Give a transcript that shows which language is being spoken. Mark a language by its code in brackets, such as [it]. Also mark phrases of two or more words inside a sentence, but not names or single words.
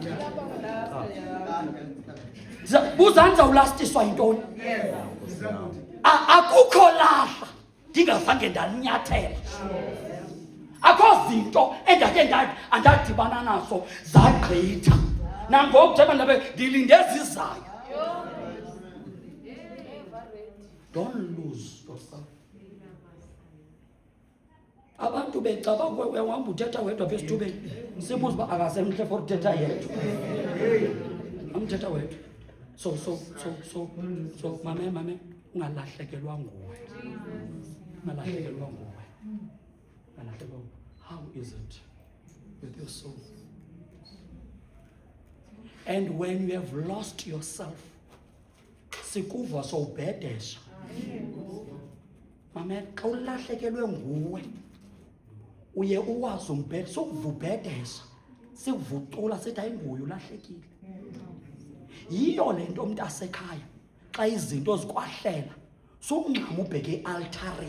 [xh] Buza ndizawulastiswa yintoni? Akukho lahla ndingazange ndalinyathela. Akho zinto endake andadibana nazo zagqitha. Nangoku njengoba ndabe ndilinde ezizayo. [en] Don't lose yourself. [xh] Abantu becaba uhamba uthetha wedwa apha esithubeni, sibuza uba akasemhle for uthetha yedwa. Amthetha wedwa. So mame ungalahlekelwa nguwe. Ungalahlekelwa nguwe. [en] How is it with your soul? And when you have lost yourself, [xh] sikuva sowubhedesha. Mame xa ulahlekelwe nguwe, uye uwazi umbhede, sokuvubhedesha, sikuvucula sithi ayinguye ulahlekile. Yiyo le nto umuntu asekhaya xa izinto zikwahlela, sokungxama ubheke e-altareni.